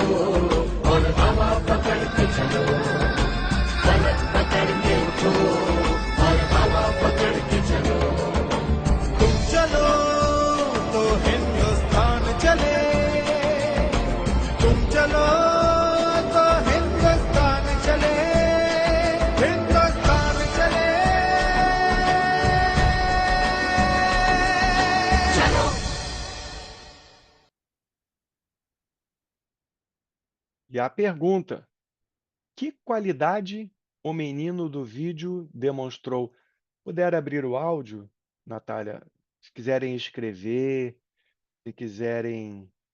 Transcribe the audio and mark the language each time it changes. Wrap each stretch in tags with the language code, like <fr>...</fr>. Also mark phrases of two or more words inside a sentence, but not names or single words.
<hi>और हवा पकड़ के चलो फलक पकड़ के उठो और हवा पकड़ के चलो तुम चलो तो हिंदुस्तान चले तुम चलो तो हिंदुस्तान चले हिंदुस्तान चले चलो</hi> <pt>E a pergunta: que qualidade o menino do vídeo demonstrou? Puder abrir o áudio, Natália? Se quiserem escrever, se quiserem</pt>